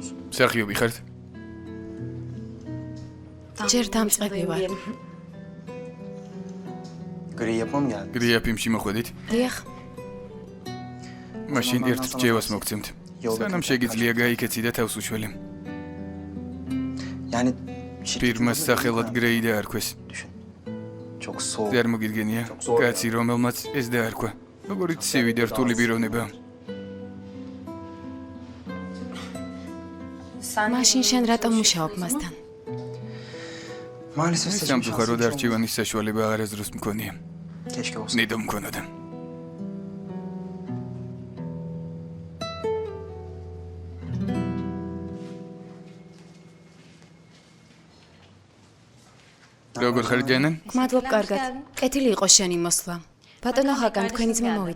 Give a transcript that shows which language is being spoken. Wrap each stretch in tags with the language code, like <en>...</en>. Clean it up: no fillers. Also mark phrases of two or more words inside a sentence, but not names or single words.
<ka>მსახიობი ხართ? ჯერ დამწყები ვარ.</ka> <tr>Gri yapmam geldi.</tr> <ka>გრია ფილმში მოხვედით? დიახ, მაშინ ერთ რჩევას მოგცემთ. სანამ შეგიძლია გაიქეცი და თავს უშველე.</ka> <tr>Yani</tr> <ka>ფირმას სახელად გრეი დაარქვეს.</ka> <tr>düşün. Çok soğuk.</tr> <ka>არ მოგიდგენია? კაცი, რომელმაც ეს დაარქვა. როგორიც ცივი და რთული პიროვნება. მაშინ შენ რატომ მუშაობ მასთან?</ka> <tr>Maalesef seçim</tr> <ka>სამწუხაროდ</ka> <tr>şansım hiç</tr> <ka>არჩევანის საშუალება არასდროს მქონია.</ka> <tr>olmadı. Keşke olsa.</tr> <ka>ნიდო მქონოდა. როგორ ხარ ჯანა? გმადლობ კარგად. კეთილი იყო შენი მოსვლა. ბატონო ჰაკან, თქვენი ძმა მოვიდა.</ka>